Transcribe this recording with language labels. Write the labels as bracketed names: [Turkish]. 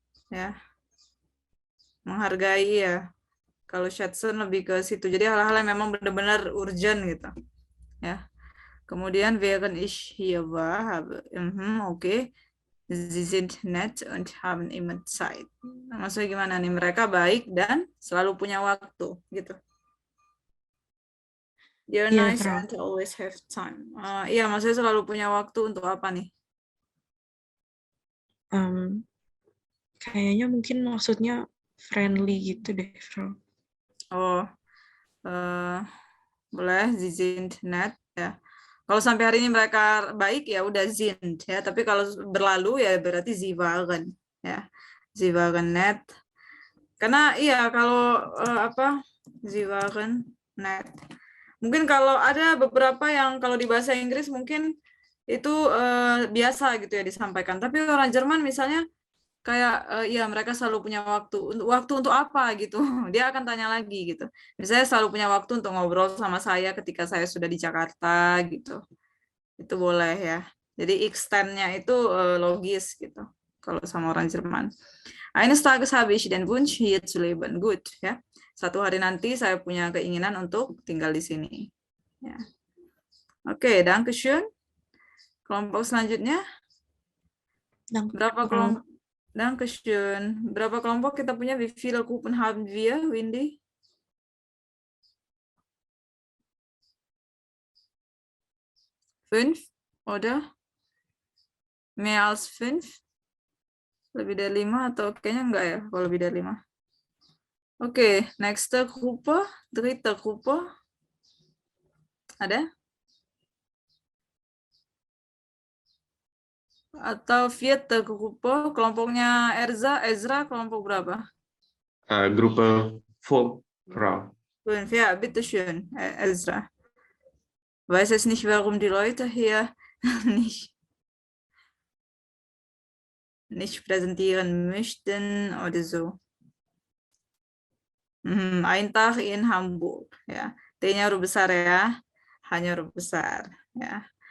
[Indonesian] Ya. Menghargai ya. Kalau schätzen lebih ke situ. Jadi hal-hal yang memang benar-benar urgent gitu. Ya. [German] Kemudian während ich hier war, okay. Sie sind nett und haben immer Zeit. [Indonesian] Maksudnya gimana nih? Mereka baik dan selalu punya waktu gitu. [English] They're [Indonesian] Iya, [English] nice [German] Frau. [English] and always have time. [Indonesian] Iya, maksudnya selalu punya waktu untuk apa nih? Kayaknya mungkin maksudnya friendly gitu deh, Frau. [German] Oh, boleh Sie sind nett ya. [Indonesian] Kalau sampai hari ini mereka baik ya udah sind ya. Tapi kalau berlalu ya berarti [German] Sie waren [Indonesian] ya. [German] Sie waren nett. [Indonesian] Karena iya kalau [German] Sie waren nett. [Indonesian] Mungkin kalau ada beberapa yang kalau di bahasa Inggris mungkin itu biasa gitu ya disampaikan. Tapi orang Jerman misalnya kayak ya mereka selalu punya waktu untuk apa gitu. Dia akan tanya lagi gitu. Misalnya selalu punya waktu untuk ngobrol sama saya ketika saya sudah di Jakarta gitu. Itu boleh ya. Jadi extend-nya itu logis gitu. Kalau sama orang Jerman. [German] Eines Tages habe ich den Wunsch, hier zu leben. [Indonesian] Good ya. Satu hari nanti saya punya keinginan untuk tinggal di sini. Ya. Oke, dankeschön. Kelompok selanjutnya. Berapa kelompok? [German] Dankeschön. [Indonesian] Berapa kelompok kita punya? [German] Wie viele Gruppen haben wir, Windy? 5, oder? Mehr als 5? [Indonesian] Lebih dari 5 atau kayaknya enggak ya kalau lebih dari 5. [German] Oke, nächste Gruppe, dritte Gruppe. [Indonesian] Ada? Atau [German] vierte Gruppe, [Indonesian] kelompoknya Ezra kelompok berapa? [German] Gruppe 5, Frau. 5, ja, bitteschön, Ezra. Weiß jetzt nicht, warum die Leute hier nicht präsentieren möchten oder so. Ein Tag in Hamburg, ya. [Indonesian] T-nya huruf besar ya, hanya huruf besar, ya.